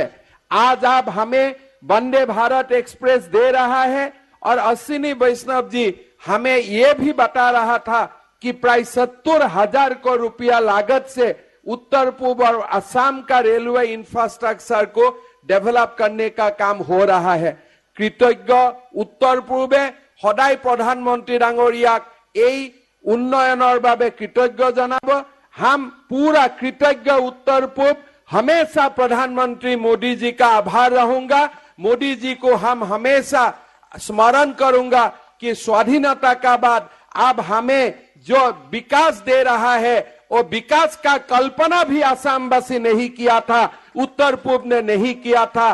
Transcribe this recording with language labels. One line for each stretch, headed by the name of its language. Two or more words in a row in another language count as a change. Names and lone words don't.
Hindi: आज आप हमें वंदे भारत एक्सप्रेस दे रहा है और अश्विनी वैष्णव जी हमें ये भी बता रहा था कि प्राय 70,000 करोड़ रुपया लागत से उत्तर पूर्व और असम का
English: railway infrastructure
Hindi: को डेवलप करने का काम हो रहा है।
Assamese: কৃতজ্ঞ উত্তৰ পূৰ্বই সদায় প্ৰধানমন্ত্ৰী ডাঙৰীয়াক এই উন্নয়নৰ বাবে কৃতজ্ঞ জনাব।
Hindi: हम पूरा कृतज्ञ उत्तर पूर्व हमेशा प्रधानमंत्री मोदी जी का आभार रहूंगा। मोदी जी को हम हमेशा स्मरण करूंगा कि स्वाधीनता का बाद अब हमें जो विकास दे रहा है वो विकास का कल्पना भी असमवासी नहीं किया था, उत्तर पूर्व ने नहीं किया था।